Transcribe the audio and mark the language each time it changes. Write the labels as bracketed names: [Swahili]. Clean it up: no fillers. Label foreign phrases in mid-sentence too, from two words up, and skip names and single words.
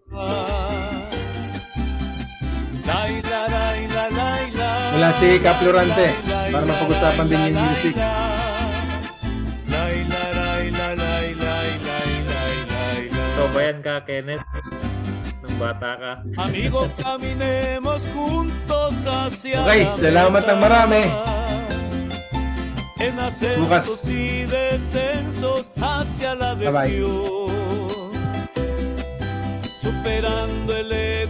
[Filipino] Laila, Laila, Laila. Wala si Kaplorante para mapag-usapan din yung music. Laila, Laila, Laila, Laila, Laila. So, bayan ka, Kenneth? Nung bata ka. [Spanish] Amigo, caminemos juntos hacia [Filipino] Okay, salamat ng marami. [Spanish] en ascensos y descensos hacia la [English] Bye-bye. [Spanish] adhesión, superando el ego.